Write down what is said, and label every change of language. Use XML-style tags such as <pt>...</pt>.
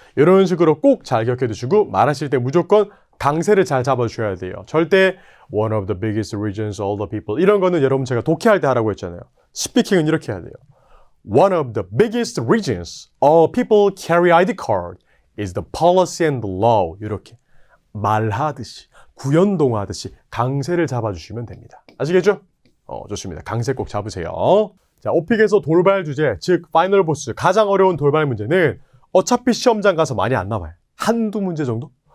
<ko>이런 식으로 꼭 잘 기억해 두시고 말하실 때 무조건 강세를 잘 잡아주셔야 돼요. 절대</ko> <en>one of the biggest regions, all the people</en> <ko>이런 거는 여러분 제가 독해할 때 하라고 했잖아요. 스피킹은 이렇게 해야 돼요.</ko> <en>One of the biggest regions, all people carry ID card is the policy and the law.</en> <ko>이렇게 말하듯이 구연동하듯이 강세를 잡아주시면 됩니다. 아시겠죠? 좋습니다. 강세 꼭 잡으세요. 자, 오픽에서 돌발 주제, 즉 파이널 보스 가장 어려운 돌발 문제는 어차피 시험장 가서 많이 안 나와요. 한두 문제 정도?</ko>